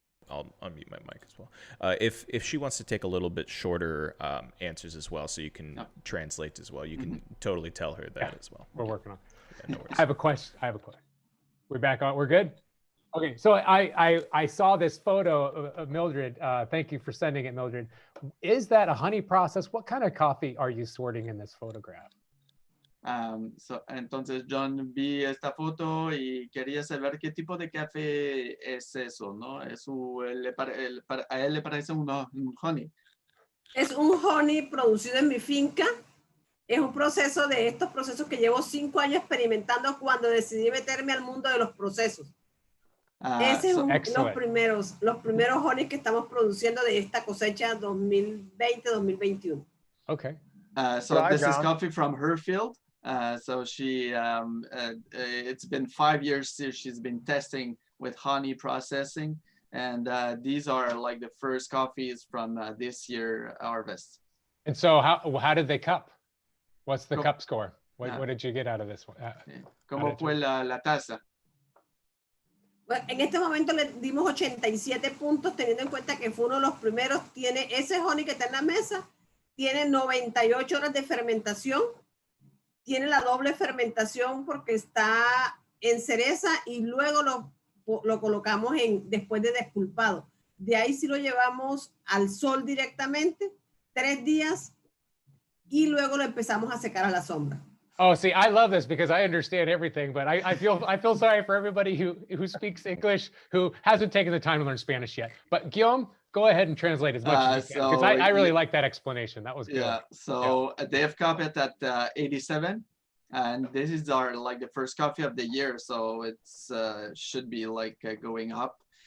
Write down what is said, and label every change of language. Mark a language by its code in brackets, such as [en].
[en] I'll unmute my mic as well. If she wants to take a little bit shorter answers as well, so you can translate as well, you can totally tell her that as well. We're working on it. Yeah, no worries. I have a question. We're back on. We're good? Okay, so I saw this photo of Mildred. Thank you for sending it, Mildred. Is that a honey process? What kind of coffee are you sorting in this photograph? [es] Entonces John vi esta foto y quería saber qué tipo de café es eso, ¿no? A él le parece un honey. Es un honey producido en mi finca. Es un proceso de estos procesos que llevo 5 años experimentando cuando decidí meterme al mundo de los procesos. Ese es los primeros honey que estamos produciendo de esta cosecha 2020-2021. [en] Okay. So this is coffee from her field. So she, it's been 5 years since she's been testing with honey processing. And these are like the first coffees from this year harvest. And so how did they cup? What's the cup score? What did you get out of this one? [es] ¿Cómo fue la taza? Bueno, en este momento le dimos 87 puntos, teniendo en cuenta que fue uno de los primeros. Tiene ese honey que está en la mesa, tiene 98 horas de fermentación, tiene la doble fermentación porque está en cereza y luego lo colocamos después de despulpado. De ahí sí lo llevamos al sol directamente, 3 días, y luego lo empezamos a secar a la sombra. [en] Oh, see, I love this because I understand everything, but I feel sorry for everybody who speaks English who hasn't taken the time to learn Spanish yet. But Guillaume, go ahead and translate as much as you can, because I really like that explanation. That was good. Yeah. So they have coffee at 87, and this is our like the first coffee of the year, so it's should be like going up.